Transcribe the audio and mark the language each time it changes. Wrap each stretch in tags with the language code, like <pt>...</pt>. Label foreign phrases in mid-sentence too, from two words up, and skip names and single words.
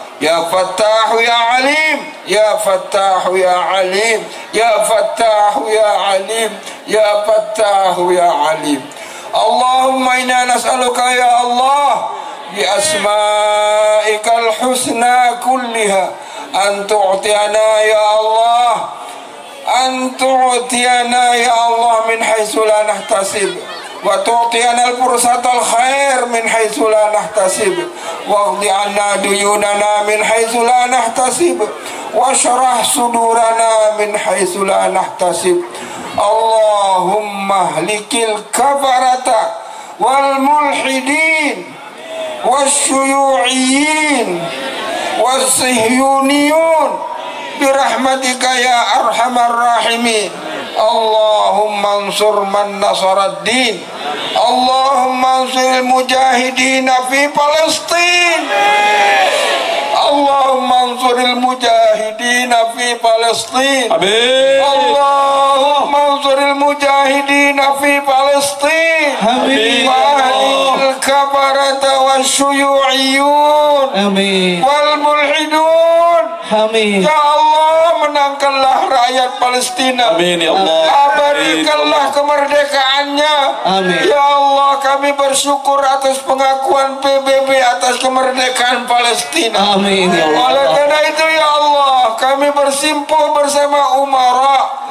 <ar>يا فتاح يا عليم، يا فتاح يا عليم، يا فتاح يا عليم، يا فتاح يا عليم. اللهم إنا نسألك يا الله بأسمائك الحسنى كلها أن تؤتينا يا الله، أن تؤتينا يا الله من حيث لا نحتسب، وتؤتينا الفرصة الخير من حيث لا نحتسب، واقض عنا ديوننا من حيث لا نحتسب، واشرح صدورنا من حيث لا نحتسب. اللهم أهلك الكفرة والملحدين والشيوعيين والصهيونيين برحمتك يا أرحم الراحمين. اللهم انصر من نصر الدين، اللهم انصر المجاهدين في فلسطين، اللهم انصر المجاهدين في فلسطين. Amin. اللهم انصر المجاهدين في فلسطين. Amin. وعلى الكفرة والشيوعيين. آمين. والملحدون. Amin. يا الله,</ar> <id>menangkanlah rakyat Palestina.</id> <ar>آمين يا الله.</ar> <id>Abadikanlah kemerdekaannya. Amin.</id> <ar>يا الله,</ar> <id>kami bersyukur atas pengakuan PBB atas kemerdekaan Palestina.</id> <ar>آمين يا الله.</ar> <id>Oleh karena itu</id> <ar>يا الله,</ar> <id>kami bersimpuh bersama umara.</id>